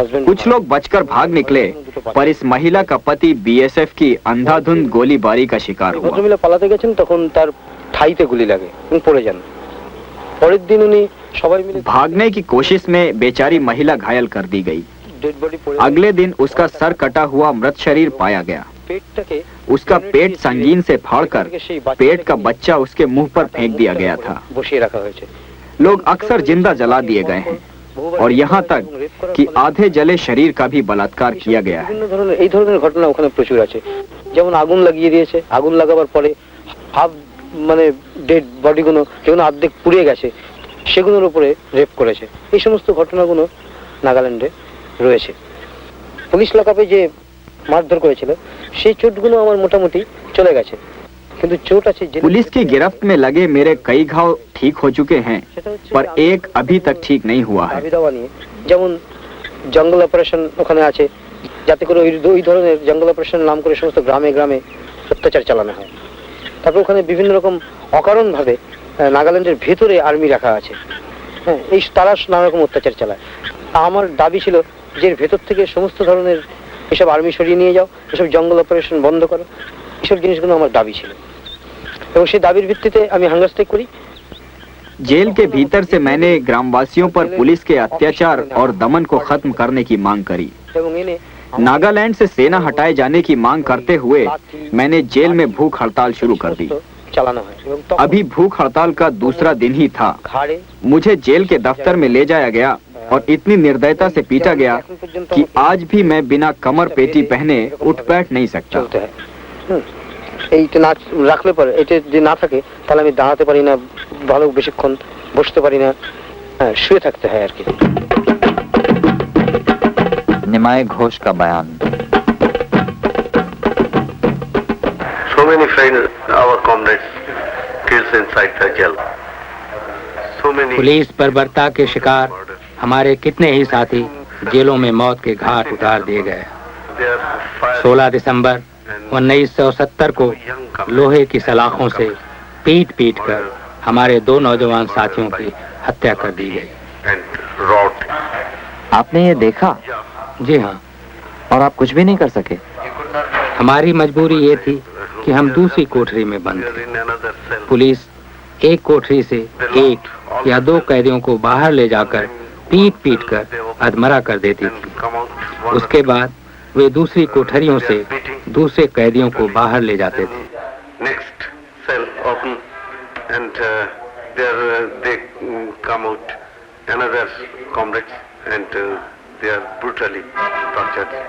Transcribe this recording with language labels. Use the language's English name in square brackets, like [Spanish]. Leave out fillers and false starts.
[Hindi] कुछ लोग बचकर भाग निकले, पर इस महिला का पति बीएसएफ की अंधाधुंध गोलीबारी का शिकार हुआ। [Bangla] ভদ্রমহিলা পালাতে গেছেন, তখন তার ঠাইতে গুলি লাগে এবং পড়ে যান। পরের দিন উনি সবাই মিলে [Hindi] भागने की कोशिश में बेचारी महिला घायल कर दी गई। अगले दिन उसका सर कटा हुआ मृत शरीर पाया गया। उसका पेट संगीन से फाड़कर पेट का बच्चा उसके मुंह पर फेंक दिया गया था। लोग अक्सर जिंदा जला दिए गए हैं और यहाँ तक कि आधे जले शरीर का भी बलात्कार किया गया है। [Bangla] এই ধরনের ঘটনা ওখানে প্রচুর আছে। যেমন আগুন লাগিয়ে দিয়েছে, আগুন লাগাবার পরে হাফ মানে ডেড বডিগুলো যেমন অর্ধেক পুড়ে গেছে, সেগুলোর উপরে রেপ করেছে। এই সমস্ত ঘটনাগুলো নাগাল্যান্ডে রয়েছে। পুলিশ লকআপে যে মারধর করেছিল সেই চোটগুলো আমার মোটামুটি চলে গেছে, কিন্তু চোট আছে। [Hindi] पुलिस की गिरफ्त में लगे मेरे कई घाव ठीक हो चुके हैं, पर एक अभी तक ठीक नहीं हुआ है। [Bangla] দাবি দাওয়া নিয়ে যেমন জঙ্গল অপারেশন ওখানে আছে, যাতে করে ওই ধরনের জঙ্গল অপারেশন নাম করে সমস্ত গ্রামে গ্রামে অত্যাচার চালানো হয়। তারপর ওখানে বিভিন্ন রকম অকারণভাবে নাগাল্যান্ডের ভেতরে আর্মি রাখা আছে, হ্যাঁ, এই তারা নানা রকম অত্যাচার চালায়। আমার দাবি ছিল যে ভেতর থেকে সমস্ত ধরনের এসব আর্মি সরিয়ে নিয়ে যাও, এসব জঙ্গল অপারেশন বন্ধ করো, এসব জিনিসগুলো আমার দাবি ছিল এবং সেই দাবির ভিত্তিতে আমি হাঙ্গার স্ট্রাইক করি। [Hindi] जेल के भीतर से मैंने ग्रामवासियों पर पुलिस के अत्याचार और दमन को खत्म करने की मांग करी। [Bangla] এবং এনে [Hindi] नागालैंड से सेना हटाए जाने की मांग करते हुए मैंने जेल में भूख हड़ताल शुरू कर दी। [Bangla] চালানো হয় এবং তখন [Hindi] अभी भूख हड़ताल का दूसरा दिन ही था। [Bangla] ঘাড়ে [Hindi] मुझे जेल के दफ्तर में ले जाया गया और इतनी निर्दयता से पीटा गया कि आज भी मैं बिना कमर पेटी पहने उठ बैठ नहीं सकता। [Bangla] চলতে হয়। এইটা না রাখলে পরে এটা যদি না থাকে তাহলে আমি দাঁড়াতে পারি না, ভালো বেশিক্ষণ বসতে পারি না, হ্যাঁ, শুয়ে থাকতে হয় আর কি। [Hindi] निमाय घोष का बयान। [English] So many friends, our comrades, killed inside the jail. So many. [Hindi] Police बर्बरता के शिकार हमारे कितने ही साथी जेलों में मौत के घाट उतार दिए गए। 16 दिसंबर 1970 को लोहे की सलाखों से पीट पीट कर हमारे 2 नौजवान साथियों की हत्या कर दी गई। आपने ये देखा? जी हाँ। और आप कुछ भी नहीं कर सके? हमारी मजबूरी ये थी कि हम दूसरी कोठरी में बंद थे। पुलिस एक कोठरी से 1 या 2 कैदियों को बाहर ले जाकर पीट पीट कर अधमरा कर देती थी। उसके बाद वे दूसरी कोठरियों से दूसरे कैदियों को बाहर ले जाते थे। [English] Next cell open and there they come out another comrades and they are brutally tortured.